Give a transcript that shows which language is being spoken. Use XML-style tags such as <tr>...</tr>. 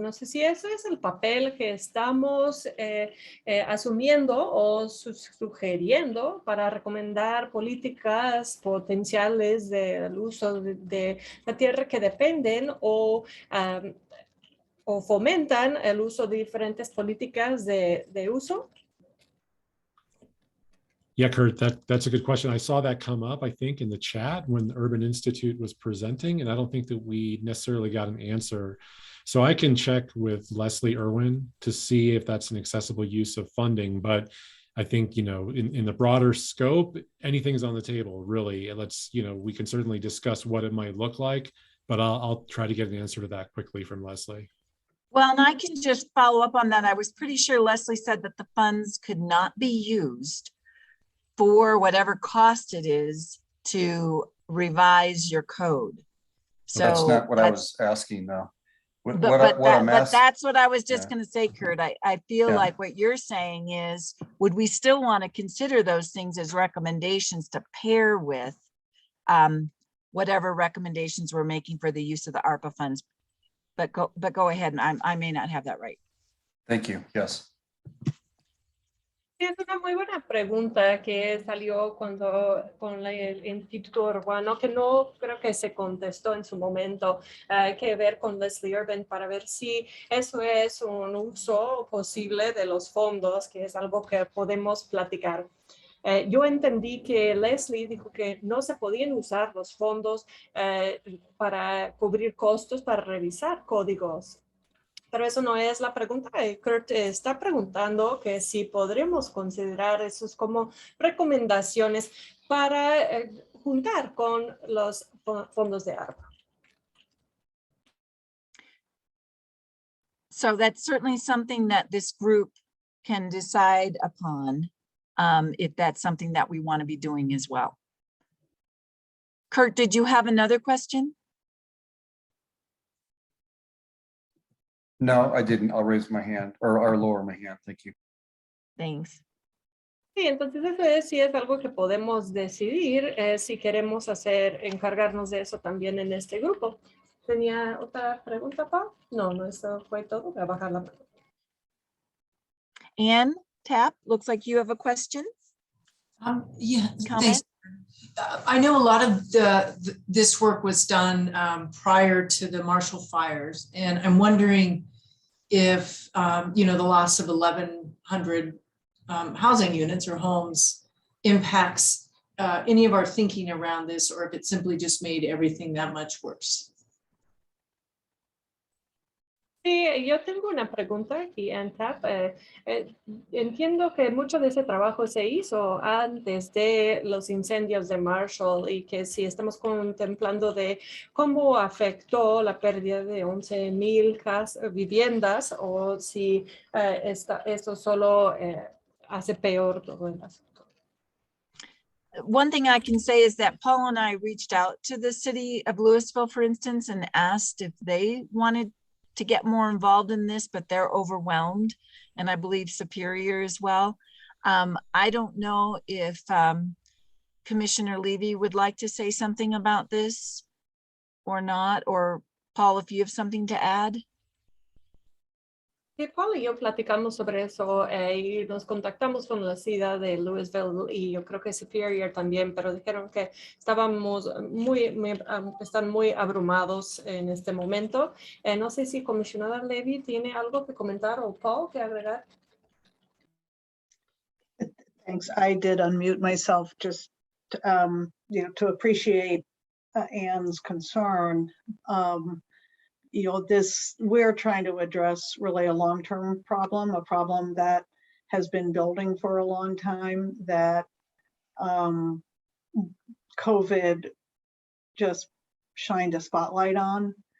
<es>No sé si eso es el papel que estamos asumiendo o sugiriendo para recomendar políticas potenciales del uso de la tierra que dependen o fomentan el uso de diferentes políticas de uso.</es> <en>Yeah, Kurt, that's a good question. I saw that come up, I think, in the chat when the Urban Institute was presenting, and I don't think that we necessarily got an answer. So I can check with Leslie Irwin to see if that's an accessible use of funding. But I think, you know, in the broader scope, anything's on the table, really. Let's, you know, we can certainly discuss what it might look like, but I'll try to get an answer to that quickly from Leslie. Well, and I can just follow up on that. I was pretty sure Leslie said that the funds could not be used for whatever cost it is to revise your code. So That's not what I was asking though. But that's what I was just going to say, Kurt. I feel Yeah. like what you're saying is, would we still want to consider those things as recommendations to pair with whatever recommendations we're making for the use of the ARPA funds? But go ahead, and I may not have that right. Thank you. Yes.</en> <es>Sí, es una muy buena pregunta que salió con el Instituto Urbano, que no creo que se contestó en su momento. Hay que ver con Leslie Urban para ver si eso es un uso posible de los fondos, que es algo que podemos platicar. Yo entendí que Leslie dijo que no se podían usar los fondos para cubrir costos para revisar códigos. Pero eso no es la pregunta. Kurt está preguntando que si podremos considerar esos como recomendaciones para juntar con los fondos de ARPA.</es> <en>So that's certainly something that this group can decide upon, if that's something that we want to be doing as well. Kurt, did you have another question? No, I didn't. I'll raise my hand or lower my hand. Thank you. Thanks.</en> <es>Sí, entonces eso sí es algo que podemos decidir si queremos encargarnos de eso también en este grupo. ¿Tenía otra pregunta, Pau? No, eso fue todo. Voy a bajar la pregunta.</es> <en>Anne Tapp, looks like you have a question. Yeah, Comment? thanks. I know a lot of this work was done prior to the Marshall fires, and I'm wondering if you know, the loss of 1,100 housing units or homes impacts any of our thinking around this, or if it simply just made everything that much worse.</en> <es>Sí, yo tengo una pregunta aquí, Antap. Entiendo que mucho de ese trabajo se hizo antes de los incendios de Marshall y que si estamos contemplando de cómo afectó la pérdida de 11,000 viviendas o si esto solo hace peor todo el asunto.</es> <en>One thing I can say is that Paul and I reached out to the city of Louisville, for instance, and asked if they wanted to get more involved in this, but they're overwhelmed, and I believe Superior as well. I don't know if Commissioner Levy would like to say something about this or not, or Paul, if you have something to add.</en> <es>Sí, Paul y yo platicamos sobre eso y nos contactamos con la ciudad de Louisville y yo creo que Superior también, pero dijeron que estábamos están muy abrumados en este momento. No sé si Comisionada Levy tiene algo que comentar o Paul que agregar.</es> <en>Thanks. I did unmute myself just you know, to appreciate Anne's concern. You know, we're trying to address really a long-term problem, a problem that has been building for a long time, that COVID just shined a spotlight on.</en>